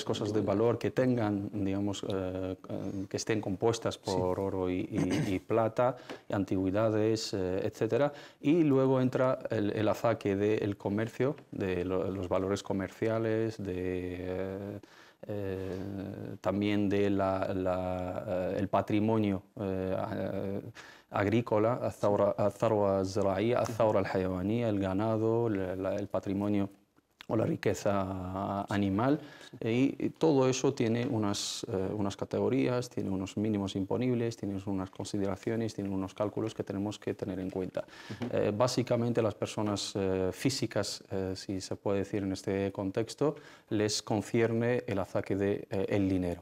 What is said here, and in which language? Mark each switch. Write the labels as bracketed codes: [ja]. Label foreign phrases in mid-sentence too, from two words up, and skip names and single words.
[es] cosas de valor que tengan, digamos, que estén compuestas por oro y plata, antigüedades, etcétera. Y luego entra el azaque del comercio, de los valores comerciales, también del el patrimonio agrícola, [ar] الثروة الزراعية, الثروة الحيوانية, [es] el ganado, el patrimonio o la riqueza animal, y todo eso tiene unas categorías, tiene unos mínimos imponibles, tiene unas consideraciones, tiene unos cálculos que tenemos que tener en cuenta. Básicamente las personas físicas, si se puede decir en este contexto, les concierne el azaque del dinero.